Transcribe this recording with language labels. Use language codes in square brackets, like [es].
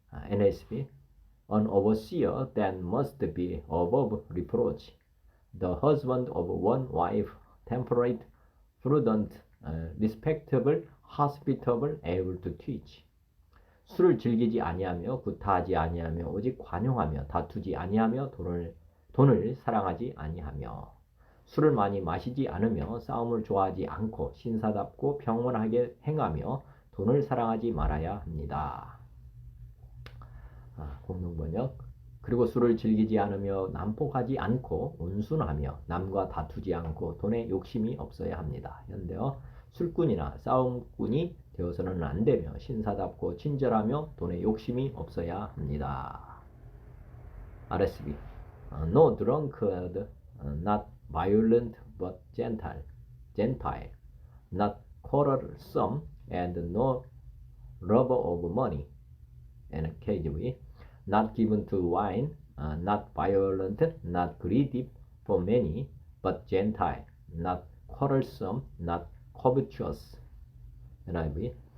[en] NSB. An overseer then must be above reproach, the husband of one wife, temperate, prudent, respectable, hospitable, able to teach. [ko] 술을 즐기지 아니하며 구타하지 아니하며 오직 관용하며 다투지 아니하며 돈을 사랑하지 아니하며 술을 많이 마시지 않으며 싸움을 좋아하지 않고 신사답고 평온하게 행하며 돈을 사랑하지 말아야 합니다. 공동번역. 그리고 술을 즐기지 않으며 난폭하지 않고 온순하며 남과 다투지 않고 돈에 욕심이 없어야 합니다. 현대어. 술꾼이나 싸움꾼이 되어서는 안 되며 신사답고 친절하며 돈에 욕심이 없어야 합니다. [en] RSB. No drunkard, not violent but gentle, not quarrelsome, and no lover of money. And KJV. Not given to wine, not violent, not greedy for many, but gentle, not quarrelsome, not covetous. NIV.